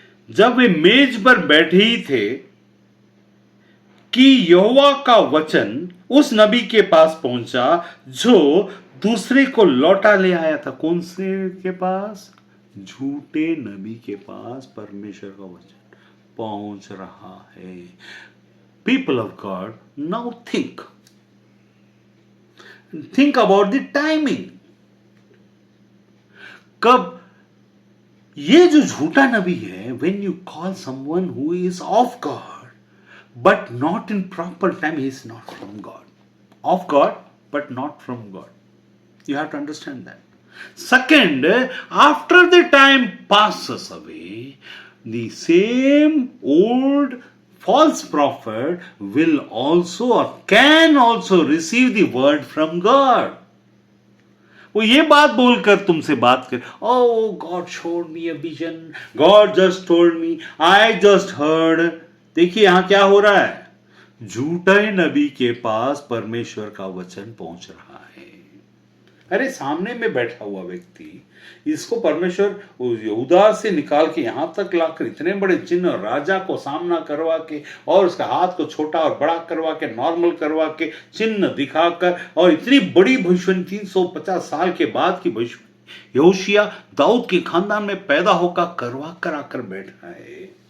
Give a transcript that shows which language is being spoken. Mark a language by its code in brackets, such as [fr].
[hi] जब वे मेज पर बैठे ही थे कि यहोवा का वचन उस नबी के पास पहुंचा जो दूसरे को लौटा ले आया था। कौन से के पास? झूठे नबी के पास परमेश्वर का वचन पहुंच रहा है। [en] People of God, now think about the timing. [hi] कब ये जो झूठा नबी है, [en] when you call someone who is of God but not in proper time, he is not from God. Of God but not from God. You have to understand that. Second, after the time passes away, the same old false prophet will also or can also receive the word from God. [hi] वो ये बात बोलकर तुमसे बात कर, [en] oh God showed me a vision, God just told me, I just heard. [hi] देखिए यहां क्या हो रहा है, झूठे नबी के पास परमेश्वर का वचन पहुंच रहा है। अरे सामने में बैठा हुआ व्यक्ति, इसको परमेश्वर यहूदा से निकाल के यहां तक लाकर इतने बड़े चिन्ह, राजा को सामना करवा के और उसका हाथ को छोटा और बड़ा करवा के, नॉर्मल करवा के, चिन्ह दिखाकर, और इतनी बड़ी भविष्यवाणी 350 साल के बाद की भविष्यवाणी योशिया दाऊद के खानदान में पैदा होकर करवा कर आकर बैठा है।